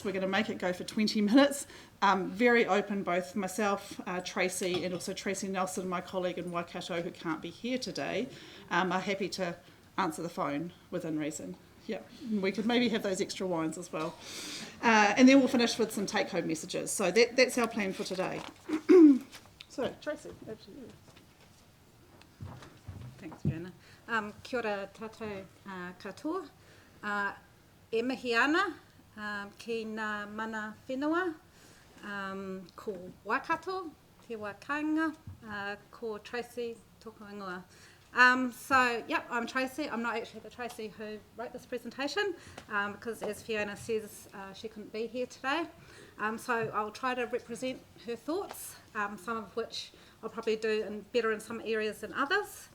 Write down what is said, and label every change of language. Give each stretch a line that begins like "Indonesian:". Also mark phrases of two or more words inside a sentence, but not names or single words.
English: We're going to make it go for 20 minutes. Very open, both myself, Tracey, and also Tracy Nelson, my colleague in Waikato, who can't be here today, are happy to answer the phone within reason. Yeah, we could maybe have those extra wines as well. And then we'll finish with some take-home messages. So that's our plan for today. So, Tracey, over to you. Thanks,
Māori: Fiona. Kia ora tātou katoa. E mihi ana ki ngā mana whenua, ko Waikato, te wakainga, ko Tracey toko ingoa.
English: So, yep, I'm Tracey. I'm not actually the Tracey who wrote this presentation because, as Fiona says, she couldn't be here today. So I'll try to represent her thoughts, some of which I'll probably do better in some areas than others.